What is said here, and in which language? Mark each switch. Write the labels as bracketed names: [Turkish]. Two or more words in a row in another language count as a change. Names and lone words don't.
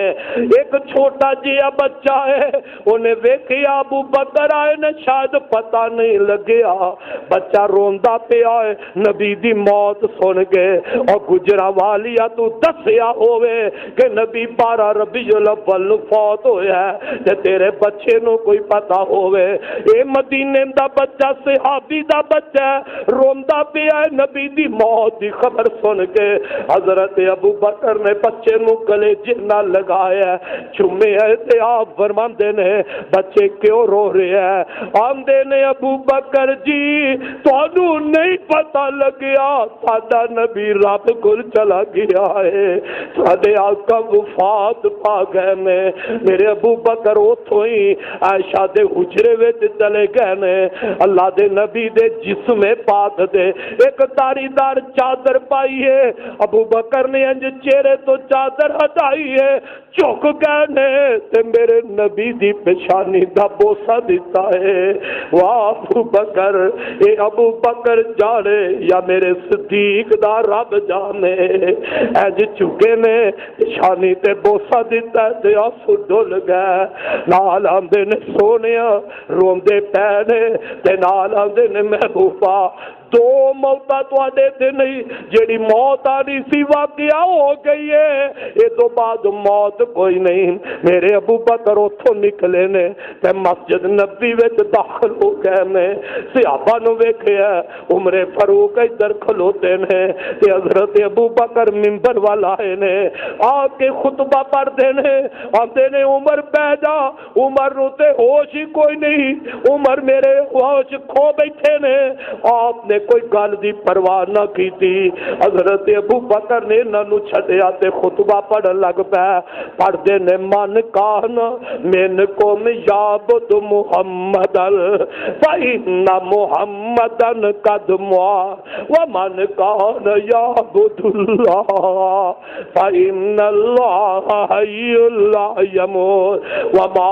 [Punjabi] ایک چھوٹا جیا بچہ ہے انہیں ویکھیا ابو بکر آئے نے شاید پتہ نہیں لگیا بچہ روندا پیا ہے نبی دی موت سن کے اور گجرا والیا تو دسیا ہوئے کہ نبی 12 ربیع الاول فوت ہویا ہے تے تیرے بچے نو کوئی پتہ ہوئے اے مدینے دا بچہ صحابی دا بچہ روندا پیا ہے نبی دی موت دی خبر سن کے۔ حضرت ابو بکر نے بچے نو کلیجے نہ لگایا چومے ہے تے آپ فرماندے نے بچے [Urdu] کیوں رو رہے ہیں؟ [Punjabi] آندے نے ابو بکر جی تانوں نہیں پتہ لگیا ساڈا نبی رب کول چلا گیا ہے، ساڈے آقا وفات پا گئے نے۔ میرے ابو بکر اوتھوں ہی عائشہ دے حجرے وچ چلے گئے نے، اللہ دے نبی دے جسم پاک دے ایک تاری دار چادر پائی ہے، ابو بکر نے انج چہرے تو چادر ہٹائی ہے چک گئے نے تے میرے نبی دی پیشانی دا بوسہ دیتا ہے۔ واہ ابو بکر اے ابو بکر جانے یا میرے صدیق دا رب جانے انج چکے نے پیشانی تے بوسہ دیتا ہے تے آنسو ڈل گئے۔ نال آندے نے سونیا روندے پے نے تے نال آندے نے محبوبہ دو موتاں تواڈے تے نہیں جیڑی موت آنی سی واقعہ ہو گئی ہے یہ تو بعد موت کوئی نہیں۔ میرے ابو بکر اتھوں نکلے نے تے مسجد نبی وچ داخل ہو گئے نے، صحابہ نو ویکھیا عمر فاروق ادھر کھلوتے نے تے حضرت ابو بکر منبر والا آئے نے آ کے خطبہ پڑھتے نے آندے نے عمر پہ جا، عمر نو تے ہوش ہی کوئی نہیں، عمر میرے ہوش کھو بیٹھے نے۔ آپ نے کوئی گل دی پرواہ نہ کیتی، حضرت ابو بکر نے انہاں نو چھڈیا تے خطبہ پڑھن لگ پے پڑھدے نے [Arabic] من کان منکم یعبد محمدن فإن محمدن قد مات ومن کان یعبد اللہ فإن اللہ حی لا یموت وما